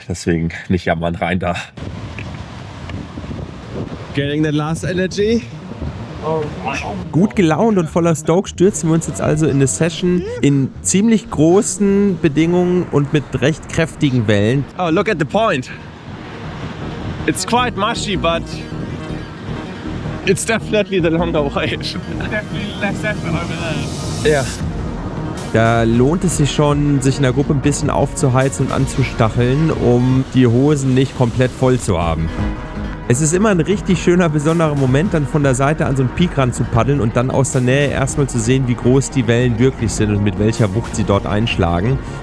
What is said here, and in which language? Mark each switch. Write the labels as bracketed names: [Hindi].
[German] Deswegen nicht jammern, rein da. [English] Getting the last energy. [German] Gut gelaunt und voller Stoke stürzen wir uns jetzt also in eine Session in ziemlich großen Bedingungen und mit recht kräftigen Wellen. [English] Oh, look at the point. It's quite mushy, but it's definitely the longer way. Definitely less effort over there. [German] Ja. Da lohnt es sich schon, sich in der Gruppe ein bisschen aufzuheizen und anzustacheln, um die Hosen nicht komplett voll zu haben. Es ist immer ein richtig schöner, besonderer Moment, dann von der Seite an so einen Peak ran zu paddeln und dann aus der Nähe erstmal zu sehen, wie groß die Wellen wirklich sind und mit welcher Wucht sie dort einschlagen.